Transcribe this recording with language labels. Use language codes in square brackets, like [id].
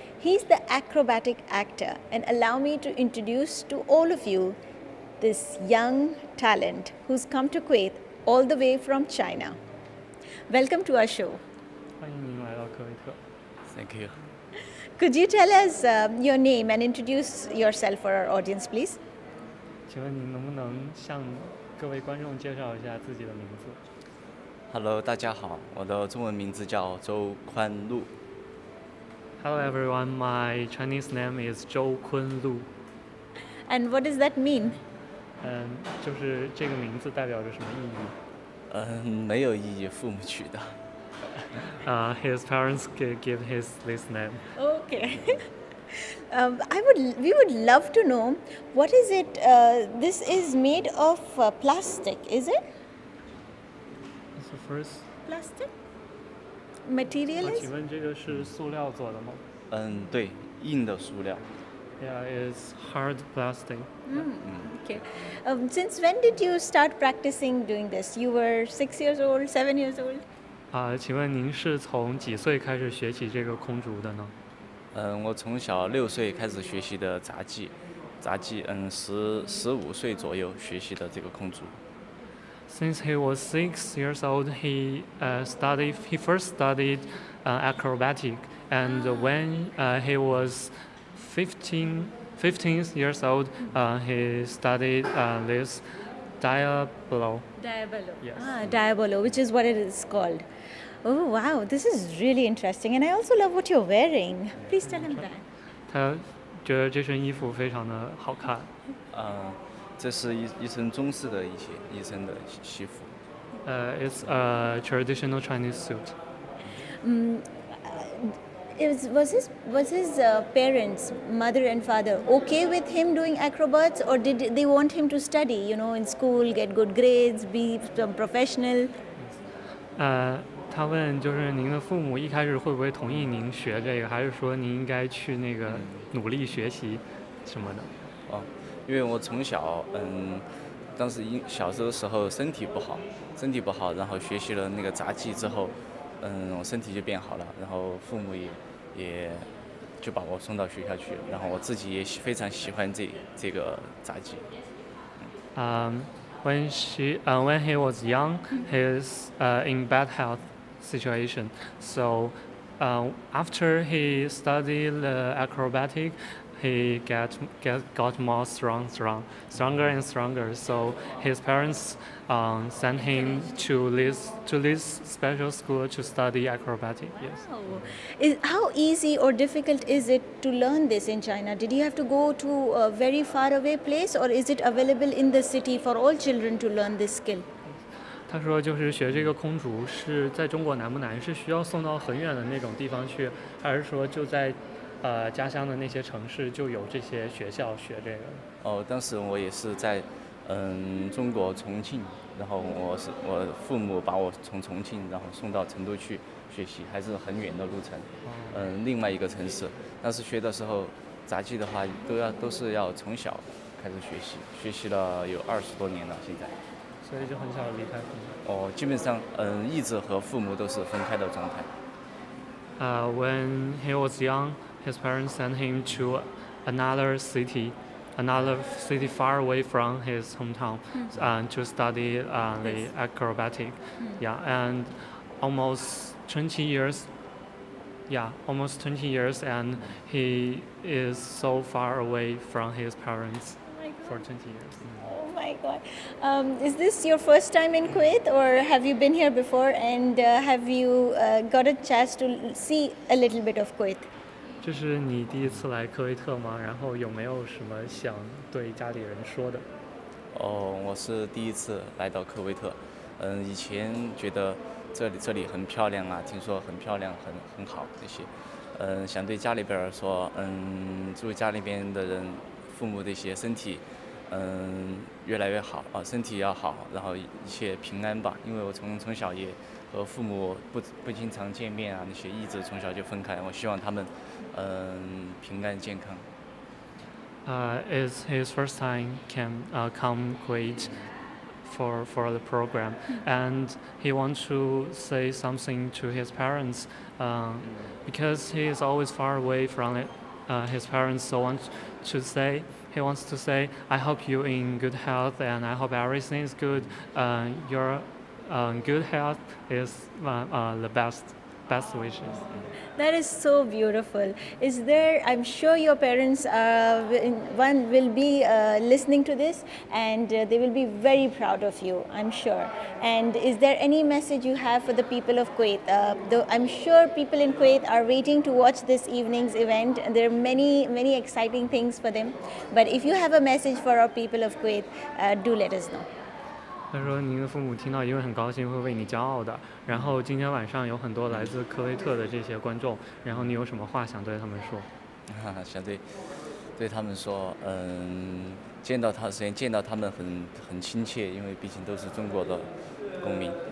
[en] He's the acrobatic actor, and allow me to introduce to all of you this young talent who's come to Kuwait all the way from China. Welcome to our show. [zh] 欢迎您来到科威特。 [en] Thank you. Could you tell us your name and introduce yourself for our audience, please? [zh] 请问您能不能向各位观众介绍一下自己的名字 [en] Hello， [zh] 大家好，我的中文名字叫周宽禄。 [en] ？Hello everyone, my Chinese name is 周坤禄。 And what does that mean? [zh] 就是这个名字代表着什么意义？没有意义，父母取的。 [en] His parents give his this name. Okay. We would love to know what is it? This is made of plastic, is it? So first, Plastic material [zh] 请 [en] is? [zh] 问这个是塑料做的吗对，硬的塑料。 [en] ？Yeah, it's hard plastic. Okay. Since when did you start practicing doing this? You were 6 years old, 7 years old? [zh] 请问您是从几岁开始学习这个空竹的呢？我从小6岁开始学习的杂技，15岁左右学习的这个空竹。 [en] Since he was 6 years old, he first studied acrobatic, and when he was 15 years old, he studied this diabolo. Diabolo. Yes. Diabolo, which is what it is called. Oh, wow. This is really interesting. And I also love what you're wearing. Please tell him that. [zh] 他觉得这身衣服非常的好看。这是一身中式的一身的西服。 [en] It's a traditional Chinese suit. Was his parents, mother and father, okay with him doing acrobats, or did they want him to study, in school, get good grades, be some professional? [zh] 他问就是您的父母一开始会不会同意您学这个，还是说您应该去那个努力学习什么的？因为我从小当时小时候身体不好，然后学习了那个杂技之后，我身体就变好了，然后父母也就把我送到学校去了，然后我自己也非常喜欢这个杂技。 [en] When he was young, he's in bad health situation. So after he studied acrobatic, he got more stronger and stronger. So his parents sent him to this special school to study acrobatic. Yes. Wow. How easy or difficult is it to learn this in China? Did you have to go to a very far away place, or is it available in the city for all children to learn this skill? [zh] 他说，就是学这个空竹是在中国难不难？是需要送到很远的那种地方去，还是说就在家乡的那些城市就有这些学校学这个？当时我也是在中国重庆，然后我父母把我从重庆然后送到成都去学习，还是很远的路程，另外一个城市。但是学的时候，杂技的话都是要从小开始学习，学习了有20多年了，现在。所以就很少离开父母。基本上一直和父母都是分开的状态。 [en] When he was young, his parents sent him to another city far away from his hometown, to study the acrobatic. Yeah, and almost 20 years. Yeah, almost 20 years, and he is so far away from his parents for 20 years. Oh my God. Is this your first time in Kuwait, or have you been here before, and have you got a chance to see a little bit of Kuwait? [zh] 这是你第一次来科威特吗？然后有没有什么想对家里人说的？我是第一次来到科威特，以前觉得这里很漂亮啊，听说很漂亮，很好这些，想对家里边说，祝家里边的人，父母这些身体，越来越好啊，身体要好，然后一切平安吧。因为我从小也和父母不经常见面啊，那些一直从小就分开，我希望他们，平安健康。 [en] It's his first time come Kuwait for the program, and he wants to say something to his parents, because he is always far away from his parents. So he wants to say, I hope you in good health, and I hope everything is good. Your good health is the best wishes. That is so beautiful. Is there, I'm sure your parents one will be listening to this, and they will be very proud of you, I'm sure. And is there any message you have for the people of Kuwait? I'm sure people in Kuwait are waiting to watch this evening's event, and there are many exciting things for them. But if you have a message for our people of Kuwait, do let us know. [zh] 他说您的父母听到一定会很高兴，会为你骄傲的。然后今天晚上有很多来自科威特的这些观众，然后你有什么话想对他们说？想对他们说，首先见到他们很亲切，因为毕竟都是中国的公民。